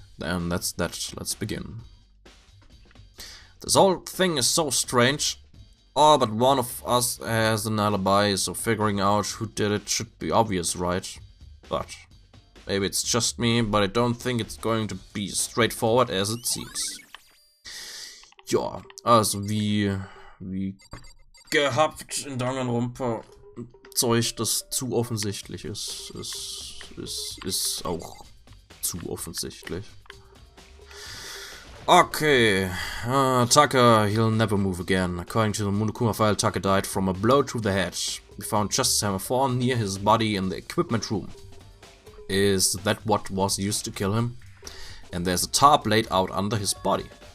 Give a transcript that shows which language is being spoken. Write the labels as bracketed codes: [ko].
[en] Then that's that. Let's begin. This whole thing is so strange. All but one of us has an alibi, so figuring out who did it should be obvious, right? But Maybe it's just me, but I don't think it's going to be straightforward as it seems. [de] Ja, also wie gehabt in Danganronpa Zeug, das zu offensichtlich ist, ist auch zu offensichtlich. [en] Okay, Taka, he'll never move again. According to the Monokuma file, Taka died from a blow to the head. We found Justice Hammer 4 near his body in the equipment room. Is that what was used to kill him? And there's a tarp laid out under his body.